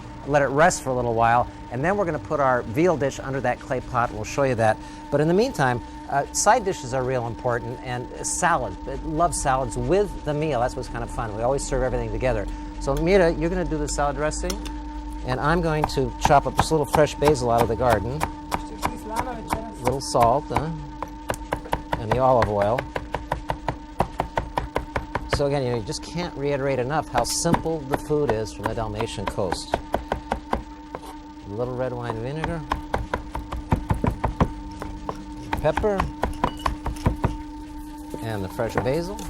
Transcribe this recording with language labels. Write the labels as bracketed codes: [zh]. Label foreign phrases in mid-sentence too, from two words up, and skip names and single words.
[en] Let it rest for a little while, and then we're going to put our veal dish under that clay pot. We'll show you that. But in the meantime, side dishes are real important, and salad. I love salads with the meal. That's what's kind of fun. We always serve everything together. So Mita, you're going to do the salad dressing, and I'm going to chop up just a little fresh basil out of the garden. [hr] Što si slava večeras? [en] Little salt, and the olive oil. So again, you just can't reiterate enough how simple the food is from the Dalmatian coast. A little red wine vinegar, pepper, and the fresh basil.